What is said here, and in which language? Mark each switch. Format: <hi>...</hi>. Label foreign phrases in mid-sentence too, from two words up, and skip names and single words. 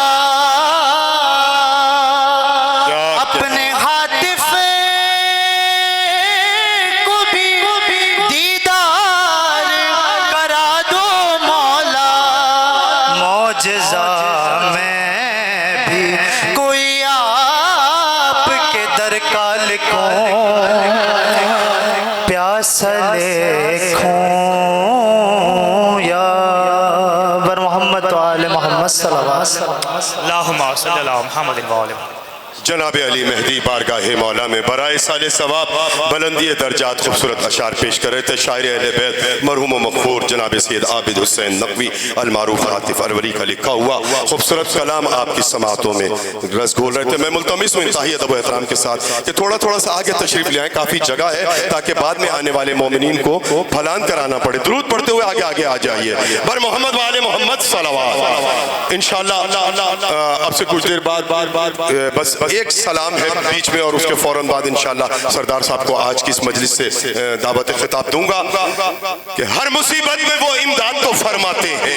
<ur>اپنے ہاتف کو بھی دیدار کرا دو مولا، معجزہ میں بھی کوئی آپ کے در کا لکھوں، پیاسا لکھوں</ur> <ar>يا بر محمد وآل محمد صلى الله عليه وسلم. اللهم صل على محمد وآل محمد.</ar> <ur>جناب علی مہدی بارگاہ مولا میں برائے سالے ثواب بلندی درجات خوبصورت اشعار پیش کر رہے تھے شاعر اہل بیت مرحوم مغفور جناب سید عابد حسین نقوی المعروف ہاتف الوری کا لکھا ہوا خوبصورت کلام آپ کی سماعتوں میں رس گھول رہے تھے. میں ملتمس ہوں انتہائی ادب و احترام کے ساتھ کہ تھوڑا تھوڑا سا آگے تشریف لے آئیں، کافی جگہ ہے تاکہ بعد میں آنے والے مومنین کو فلان کرانا پڑے. درود پڑھتے ہوئے آگے آگے آ جائیے.</ur> <ar>بر محمد وآل محمد صلى الله</ar> <ur>ان شاء اللہ اب سے کچھ دیر بعد بس ایک سلام ہے بیچ میں اور اس کے فوراً بعد ان شاء اللہ سردار صاحب کو آج کی اس مجلس سے دعوت خطاب دوں گا کہ ہر مصیبت میں وہ امداد تو فرماتے ہیں.</ur>